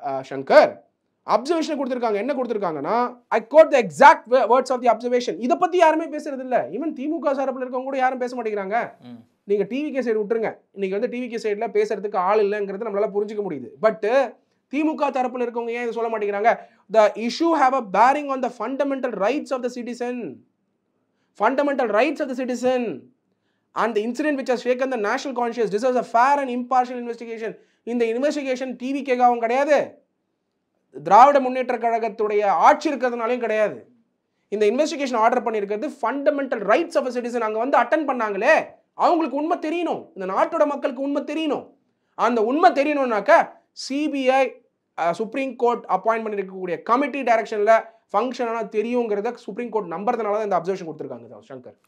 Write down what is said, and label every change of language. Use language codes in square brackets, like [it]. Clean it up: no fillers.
[en] Shankar, [ta] observation கொடுத்துருக்காங்க. என்ன கொடுத்துருக்காங்கன்னா, [en] I quote the exact words of the observation. [ta] இதை பற்றி யாருமே பேசுறது இல்லை. ஈவன் திமுக சார்பில் இருக்கவங்க கூட யாரும் பேச மாட்டேங்கிறாங்க. நீங்கள் டிவிகே சைடு விட்டுருங்க, இன்னைக்கு வந்து டிவிகே சைடில் பேசுறதுக்கு ஆள் இல்லைங்கிறது நம்மளால புரிஞ்சுக்க முடியுது. பட் திமுக தரப்பில் இருக்கவங்க ஏன் இதை சொல்ல மாட்டேங்கிறாங்க? [en] The issue have a bearing on the fundamental rights of the citizen. Fundamental rights of the citizen. And the incident which has shaken the national conscience deserves a fair and impartial investigation. [ta] இந்த investigation டிவிகேகாவும் கிடையாது, திராவிட முன்னேற்ற கழகத்துடைய ஆட்சி இருக்கிறதுனாலையும் கிடையாது. இந்த investigation order பண்ணியிருக்கிறது fundamental rights of a citizen. அங்கே வந்து அட்டென்ட் பண்ணாங்களே அவங்களுக்கு உண்மை தெரியணும், இந்த நாட்டோட மக்களுக்கு உண்மை தெரியணும். அந்த உண்மை தெரியணும்னாக்க சிபிஐ சுப்ரீம் கோர்ட் அப்பாயின்ட் பண்ணியிருக்கக்கூடிய கமிட்டி டைரக்ஷனில் ஃபங்க்ஷன் ஆனால் தெரியுங்கிறத சுப்ரீம் கோர்ட் நம்புறதுனால தான் இந்த அப்சர்வேஷன் கொடுத்துருக்காங்க சங்கர்.